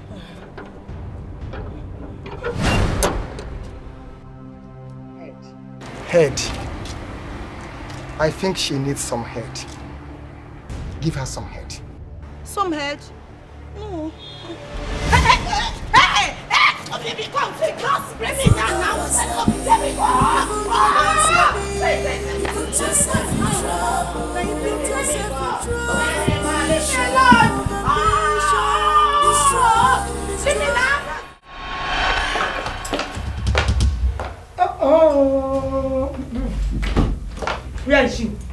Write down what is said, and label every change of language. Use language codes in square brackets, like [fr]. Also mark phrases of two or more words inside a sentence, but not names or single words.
[en] Head. I think she needs some head. Give her some head. Some head? No. Hey! Oh, baby, come, take us. Bring me down now. Let me go. Put yourself in trouble. Put yourself in trouble. Oh. Where is she?